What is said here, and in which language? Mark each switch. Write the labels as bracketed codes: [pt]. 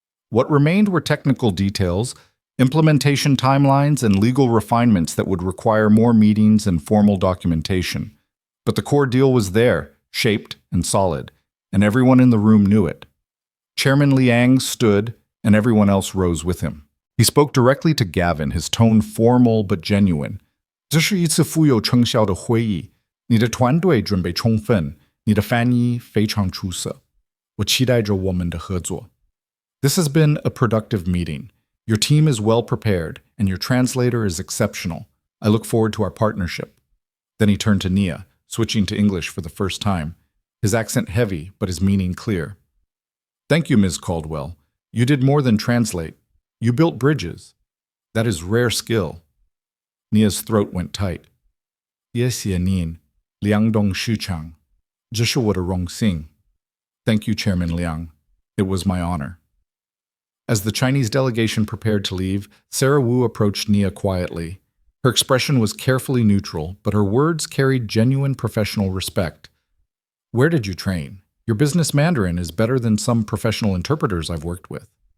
[en] What remained were technical details, implementation timelines, and legal refinements that would require more meetings and formal documentation. But the core deal was there, shaped and solid, and everyone in the room knew it. Chairman Liang stood, and everyone else rose with him. He spoke directly to Gavin, his tone formal but genuine. [zh] 这是一次富有成效的会议，你的团队准备充分，你的翻译非常出色，我期待着我们的合作。 [en] This has been a productive meeting. Your team is well prepared, and your translator is exceptional. I look forward to our partnership. Then he turned to Nia, switching to English for the first time, his accent heavy but his meaning clear. Thank you, Ms. Caldwell. You did more than translate. You built bridges. That is rare skill. Nia's throat went tight. [zh] 谢谢您，梁董事长，这是我的荣幸. [en] Thank you, Chairman Liang. It was my honor. As the Chinese delegation prepared to leave, Sarah Wu approached Nia quietly. Her expression was carefully neutral, but her words carried genuine professional respect. Where did you train? Your business Mandarin is better than some professional interpreters I've worked with.